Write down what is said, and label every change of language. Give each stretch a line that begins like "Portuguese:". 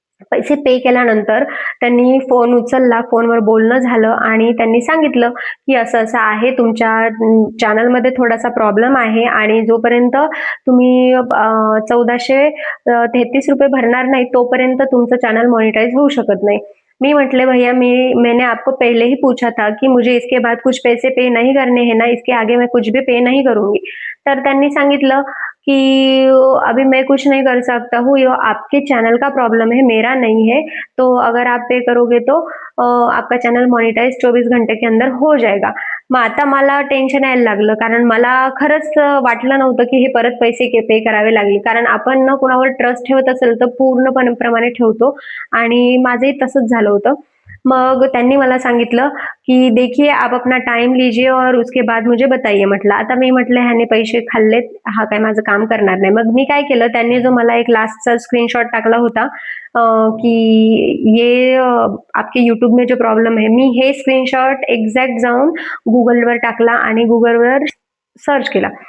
Marathi: पैसे पे केल्यानंतर त्यांनी फोन उचलला, फोनवर बोलणं झालं आणि त्यांनी सांगितलं की असं असं आहे, तुमच्या चॅनलमध्ये थोडासा प्रॉब्लेम आहे आणि जोपर्यंत तुम्ही 1433 रुपये भरणार नाही तोपर्यंत तुमचं चॅनल मॉनिटाइज होऊ शकत नाही। मी म्हटले
Hindi: भैया मैंने आपको पहले ही पूछा था कि मुझे इसके बाद कुछ पैसे पे नहीं करने हैं ना, इसके आगे मैं कुछ भी पे नहीं करूंगी।
Marathi: तर त्यांनी सांगितलं
Hindi: कि अभी मैं कुछ नहीं कर सकता हूँ, ये आपके चैनल का प्रॉब्लम है, मेरा नहीं है, तो अगर आप पे करोगे तो आपका चॅनल मॉनिटाइज 24 घंटे के अंदर हो जाएगा।
Marathi: मग आता मला टेन्शन यायला लागलं, कारण मला खरंच वाटलं नव्हतं की हे परत पैसे पे करावे लागले, कारण आपण ना कुणावर ट्रस्ट ठेवत असेल तर पूर्णपणे ठेवतो आणि माझंही तसंच झालं होतं। मग त्यांनी मला सांगितलं
Hindi: की देखिए आप अपना टाइम लीजिए और उसके बाद मुझे बताइए।
Marathi: म्हटलं आता मी म्हटलं ह्याने पैसे खाल्लेत, हा काय माझं काम करणार नाही। मग मी काय केलं, त्यांनी जो मला एक लास्टचा स्क्रीनशॉट टाकला होता
Hindi: कि ये आपके यूट्यूब में जो प्रॉब्लेम है,
Marathi: मी हे स्क्रीनशॉट एक्झॅक्ट जाऊन गुगलवर टाकला आणि गुगलवर सर्च केला।